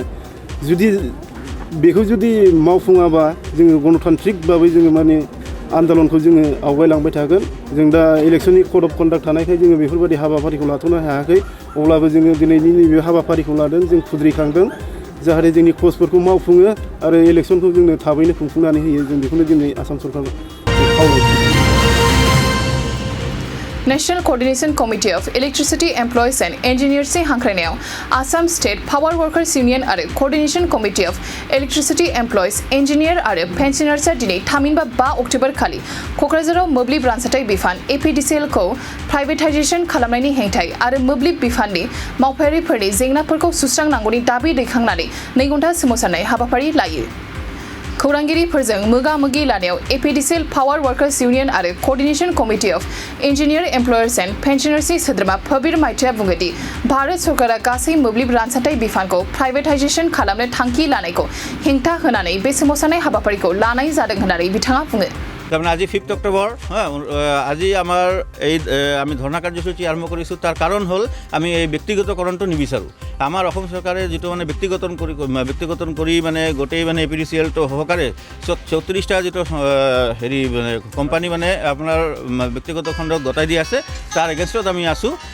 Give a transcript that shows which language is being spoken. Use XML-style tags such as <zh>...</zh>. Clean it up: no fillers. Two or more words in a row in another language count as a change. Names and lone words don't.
<brx>बेखौ जुदि मावफुङाबा जोङो गणतान्त्रिक भाबै जोङो माने आन्दलनखौ जोङो आवगायलांबाय थागोन। जों दा इलेक्सननि</brx> <en>code of conduct</en> <brx>थानायखाय जोङो बेफोरबायदि हाबाफारिखौ लाथ'नो हायाखै। अब्लाबो जोङो दिनैनि नैबे हाबाफारिखौ लादों, जों खुद्रिखांदों जाहाथे जोंनि क्लजफोरखौ मावफुङो आरो इलेक्सनखौ जोंनो थाबैनो खुंफुंनानै होयो। जों बेखौनो दिनै आसाम सरकारखौ खावलायो। नेशनल कोऑर्डिनेशन कमिटी ऑफ इलेक्ट्रिसिटी एम्प्लॉयज एंड इंजीनियर्स से हांख्रायनायाव आसाम स्टेट पावर वर्कर्स यूनियन और कोऑर्डिनेशन कमिटी ऑफ इलेक्ट्रिसिटी एम्प्लॉयज इंजीनियर और पेन्शनार्सआ दिनै थामहिनबा 5 अक्ट'बर खालि क'क्राझाराव मोब्लिब रानसारथाय बिफान एपीडीसीएल खौ प्राइवेटाइजेशन खालामनायनि हेंथायै आरो मोब्लिब बिफाननि मावफारियारिफोरनि जेंनाफोरखौ सुस्रांनांगौनि दाबि दैखांनानै 2 घन्टा सोमावसारनाय हाबाफारि लायो। खौरांगिरिफोरजों मोगा-मोगि लानायाव एपीडीसीएल पावर वर्कर्स यूनियन और कोऑर्डिनेशन कमिटी ऑफ इंजीनियर एम्प्लॉयर्स एंड पेन्शनार्सनि सोद्रोमा फबीर माइत्रेया बुङो दि भारत सरकारा गासै मोब्लिब रानसारथाय बिफानखौ प्राइवेटाइजेशन खालामनो थांखि लानायखौ हेंथा होनानै बे सोमावसारनाय हाबाफारिखौ लानाय जादों होननानै बिथाङा बुङो।</brx> <as>তাৰমানে আজি 5 অক্টোবৰ, আজি আমাৰ এই আমি ধৰ্ণা কাৰ্যসূচী আৰম্ভ কৰিছোঁ। তাৰ কাৰণ হ'ল আমি এই ব্যক্তিগতকৰণটো নিবিচাৰোঁ। আমাৰ অসম চৰকাৰে যিটো মানে ব্যক্তিগতন কৰি মানে গোটেই মানে এপিডিচিএলটো সহকাৰে 34টা যিটো হেৰি মানে কোম্পানী মানে আপোনাৰ ব্যক্তিগত খণ্ডক গতাই দি আছে, তাৰ এগেইনষ্টত আমি আছোঁ।</as>